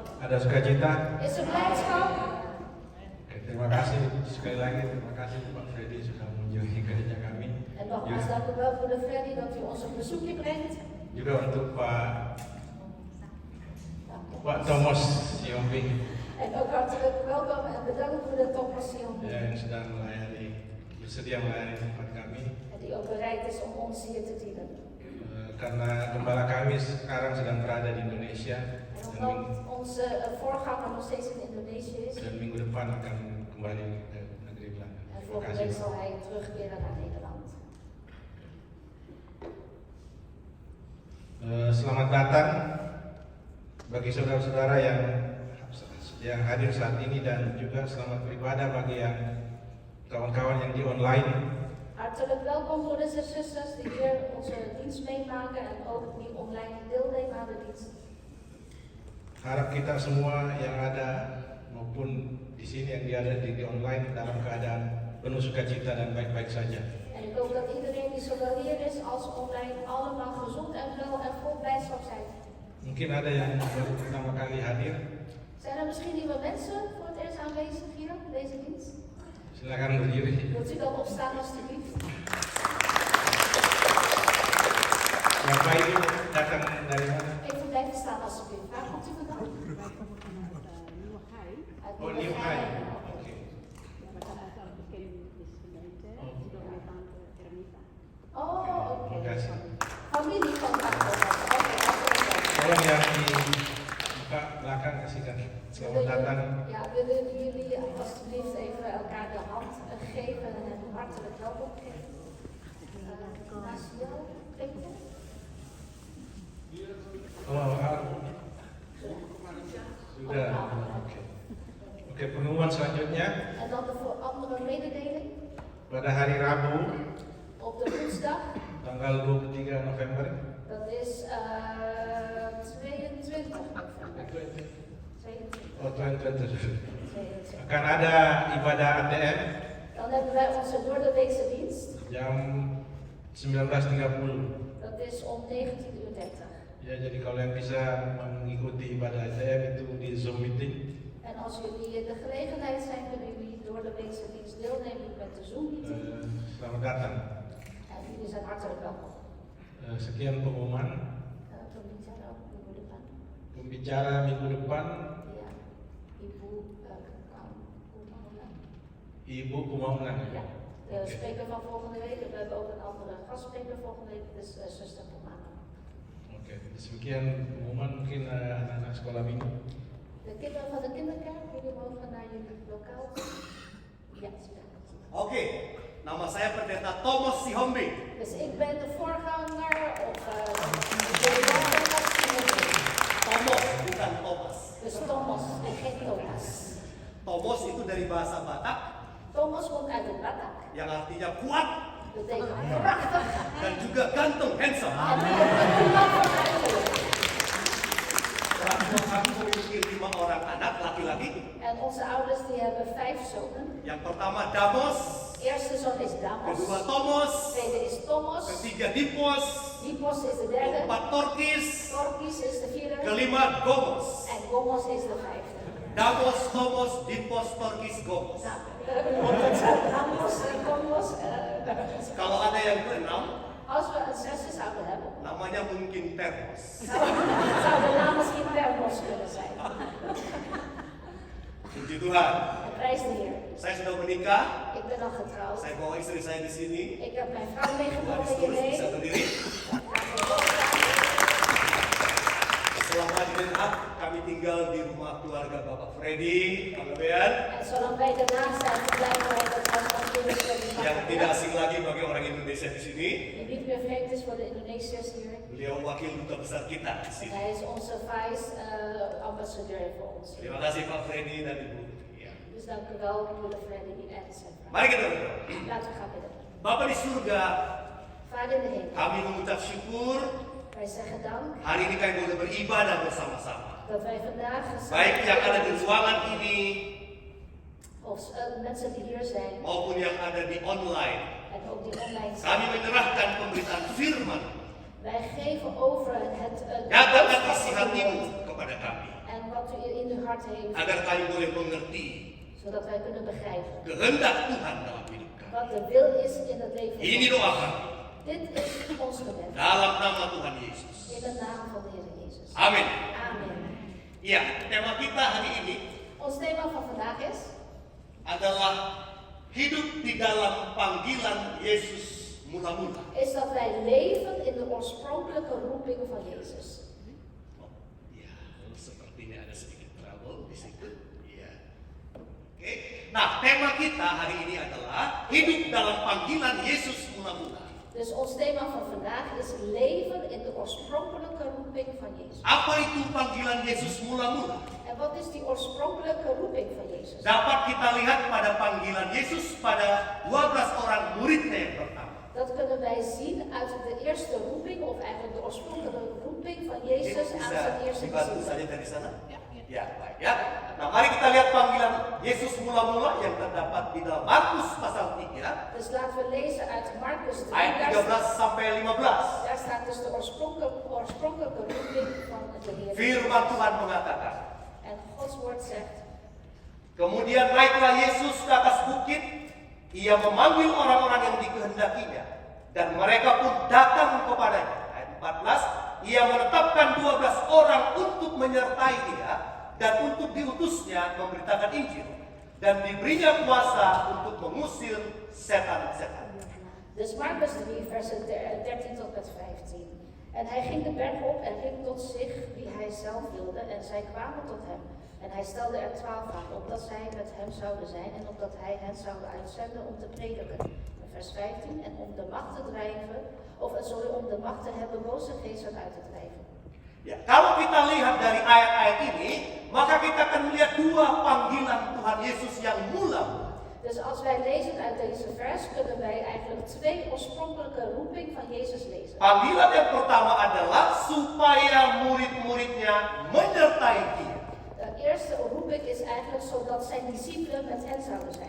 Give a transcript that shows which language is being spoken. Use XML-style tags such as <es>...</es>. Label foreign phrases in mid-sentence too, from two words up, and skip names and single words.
<id>Ada sukacita?</id> <nl>Is er blijdschap?</nl> <id>Oke, terima kasih sekali lagi, terima kasih Pak Freddy sudah mengunjungi gereja kami.</id> <nl>En nogmaals dank u wel, broeder Freddy, dat u ons een bezoekje brengt.</nl> <id>Juga untuk Pak Thomas Siombing</id> <nl>En ook hartelijk welkom en bedankt voor de topposition.</nl> <id>yang sedang bersedia melayani tempat kami.</id> <nl>En die ook bereid is om ons hier te dienen.</nl> <id>Karena gembala kami sekarang sedang berada di Indonesia</id> <nl>En omdat onze voorganger nog steeds in Indonesië is.</nl> <id>dan minggu depan akan kembali ke negeri Belanda.</id> <nl>En</nl> <id>Terima</id> <nl>volgende</nl> <id>kasih.</id> <nl>week zal hij terugkeren naar Nederland.</nl> <id>Selamat datang bagi saudara-saudara yang hadir saat ini dan juga selamat beribadah bagi yang kawan-kawan yang di online.</id> <nl>Hartelijk welkom broeders en zusters die hier onze dienst meemaken en ook die online deelnemen aan de dienst.</nl> <id>Harap kita semua yang ada maupun di sini yang ada di online dalam keadaan penuh sukacita dan baik-baik saja.</id> <nl>En ik hoop dat iedereen die zowel hier is als online allemaal gezond en wel en vol blijdschap zijn.</nl> <id>Mungkin ada yang baru pertama kali hadir.</id> <nl>Zijn er misschien nieuwe mensen voor het eerst aanwezig hier in deze dienst?</nl> <id>Silakan berdiri.</id> <nl>Wilt u dan opstaan alstublieft?</nl> <id>Bapak ini datang dari mana?</id> <nl>Even blijven staan alstublieft. Waar komt u vandaan? Uit Oh, Nieuwhai. Oké. Oh, oké.</nl> <id>Terima kasih.</id> <nl>Familie van Tante.</nl> <id>Tolong yang di buka belakang kasihkan selamat datang.</id> <nl>Ja, willen jullie alstublieft even elkaar de hand geven en een hartelijk welkom geven? Naast jou, Peter.</nl> <id>Oh, sudah. Oke, pengumuman selanjutnya</id> <nl>En dan de voor andere mededeling.</nl> <id>pada hari Rabu</id> <nl>Op de woensdag,</nl> <id>tanggal 23 November</id> <nl>dat is 22 november. 22. oh 2020 22.</nl> <id>akan ada ibadah ATM</id> <nl>Dan hebben wij onze doordeweekse dienst.</nl> <id>jam 19.30.</id> <nl>Dat is om 19:30.</nl> <id>Ya, jadi kalau yang bisa mengikuti ibadah ATM itu di Zoom meeting.</id> <nl>En als jullie de gelegenheid zijn, kunnen jullie door de weekse dienst deelnemen met de Zoom meeting.</nl> <id>Selamat datang.</id> <nl>En jullie zijn hartelijk welkom.</nl> <id>Sekian pengumuman. Pembicara minggu depan. Pembicara minggu depan Ya, Ibu Kumaunan. Ibu Kumaunan.</id> <nl>Ja, de spreker van volgende week. We hebben ook een andere gastspreker volgende week, dus zuster Kumaunan.</nl> <id>Oke, demikian pengumuman mungkin anak-anak sekolah minggu.</id> <nl>De kinderen van de kinderkerk, jullie mogen naar jullie lokaal. Ja,</nl> <id>sudah. Oke, nama saya Pendeta Thomas Sihombing.</id> <nl>Dus ik ben de voorganger of</nl> <id>Thomas, bukan Thomas.</id> <nl>dus Thomas en geen Thomas.</nl> <id>Thomas itu dari bahasa Batak</id> <nl>Thomas komt uit het Batak.</nl> <id>yang artinya kuat</id> <nl>Betekent krachtig</nl> <id>dan juga ganteng, handsome.</id> <nl>en knap van uiterlijk.</nl> <id>Orang tua kami memiliki 5 orang anak laki-laki.</id> <nl>En onze ouders die hebben 5 zonen.</nl> <id>Yang pertama Damos,</id> <nl>Eerste zoon is Damos.</nl> <id>kedua Thomas,</id> <nl>Tweede is Thomas.</nl> <id>ketiga Dipos,</id> <nl>Dipos is de derde.</nl> <id>keempat Torkis,</id> <nl>Torkis is de vierde.</nl> <id>kelima Gomos. En Gomos is de vijfde. Damos, Thomas, Dipos, Torkis, Gomos.</id> <nl>Nou, dat zijn Damos en Gomos.</nl> <id>Kalau ada yang keenam,</id> <nl>Als we een zesde zouden hebben,</nl> <id>namanya mungkin Termos.</id> <nl>zou de naam misschien Termos kunnen zijn.</nl> <id>Puji Tuhan.</id> <nl>En prijs de Heer.</nl> <id>Saya sudah menikah.</id> <nl>Ik ben al getrouwd.</nl> <id>Saya bawa istri saya di sini.</id> <nl>Ik heb mijn vrouw meegenomen</nl> <id>Gadis tulus</id> <nl>hierheen.</nl> <id>bisa berdiri. Setelah hadirin hak, kami tinggal di rumah keluarga Bapak Freddy, Haleluya,</id> <nl>En zolang wij daarna zijn verblijven wij in het huis van Freddy</nl> <id>yang tidak asing lagi bagi orang Indonesia di sini.</id> <nl>die niet meer vreemd is voor de Indonesiërs hier.</nl> <id>Beliau wakil duta besar kita di</id> <nl>En</nl> <id>sini.</id> <nl>hij is onze vice-ambassadeur voor ons.</nl> <id>Terima kasih Pak Freddy dan Ibu. Ya.</id> <nl>Dus dank u wel, broeder Freddy en zijn vrouw.</nl> <id>Mari kita berdoa.</id> <nl>Laten we gaan bidden.</nl> <id>Bapak di surga,</id> <nl>Vader in de hemel,</nl> <id>kami mengucap syukur</id> <nl>wij zeggen dank</nl> <id>hari ini kami boleh beribadah bersama-sama.</id> <nl>dat wij vandaag</nl> <id>Baik yang ada di</id> <nl>samen</nl> <id>ruangan ini</id> <nl>of mensen die hier zijn</nl> <id>maupun yang ada di online.</id> <nl>en ook die online</nl> <id>Kami</id> <nl>zijn.</nl> <id>menyerahkan pemberitaan firman.</id> <nl>Wij geven over het</nl> <id>Nyatakan isi</id> <nl>boodschap van</nl> <id>hatimu</id> <nl>God</nl> <id>kepada kami.</id> <nl>en wat u in uw hart heeft,</nl> <id>agar kami boleh mengerti</id> <nl>zodat wij kunnen begrijpen</nl> <id>kehendak Tuhan dalam hidup kami.</id> <nl>wat de wil is in het leven</nl> <id>Ini</id> <nl>van</nl> <id>doa</id> <nl>ons.</nl> <id>kami</id> <nl>Dit is ons gebed</nl> <id>dalam nama Tuhan Yesus.</id> <nl>in de naam van de Heer Jezus.</nl> <id>Amin.</id> <nl>Amen.</nl> <id>Ya, tema kita hari ini</id> <nl>Ons thema van vandaag</nl> <id>adalah hidup di dalam panggilan Yesus mula-mula.</id> <nl>is dat wij leven in de oorspronkelijke roeping van Jezus.</nl> <id>Ya, sepertinya ada sedikit trouble di situ. Ya. Oke. Nah, tema kita hari ini adalah hidup dalam panggilan Yesus mula-mula.</id> <nl>Dus ons thema van vandaag is leven in de oorspronkelijke roeping van Jezus.</nl> <id>Apa itu panggilan Yesus mula-mula?</id> <nl>En wat is die oorspronkelijke roeping van Jezus?</nl> <id>Dapat kita lihat pada panggilan Yesus pada 12 orang muridnya yang pertama.</id> <nl>Dat kunnen wij zien uit de eerste roeping, of eigenlijk de oorspronkelijke roeping van Jezus aan zijn eerste</nl> <id>dibantu</id> <nl>discipelen.</nl> <id>saja dari sana? Ya, baik ya. Nah, mari kita lihat panggilan Yesus mula-mula yang terdapat di dalam Markus pasal 3</id> <nl>Dus laten we lezen uit Markus 3,</nl> <id>ayat 13 sampai 15.</id> <nl>daar staat dus de oorspronkelijke roeping van de Heer.</nl> <id>Firman Tuhan mengatakan,</id> <nl>En Gods woord zegt,</nl> <id>kemudian naiklah Yesus ke atas bukit, ia memanggil orang-orang yang dikehendakinya, dan mereka pun datang kepadanya. Ayat 14, ia menetapkan 12 orang untuk menyertai dia, dan untuk diutusnya memberitakan Injil, dan diberinya kuasa untuk mengusir setan-setan.</id> <nl>dus Markus 3, versen 13 tot met 15. En hij ging de berg op en riep tot zich wie hij zelf wilde, en zij kwamen tot hem. En hij stelde er 12 aan, opdat zij met hem zouden zijn en opdat hij hen zou uitzenden om te prediken. En vers 15, en om de macht te drijven, om de macht te hebben boze geesten uit te drijven.</nl> <id>Ya, kalau kita lihat dari ayat-ayat ini, maka kita akan melihat dua panggilan Tuhan Yesus yang mula-mula.</id> <nl>Dus als wij lezen uit deze vers, kunnen wij eigenlijk 2 oorspronkelijke roeping van Jezus lezen.</nl> <id>Panggilan yang pertama adalah supaya murid-muridnya menyertai dia.</id> <nl>De eerste roeping is eigenlijk zodat zijn discipelen met hen zouden zijn.</nl>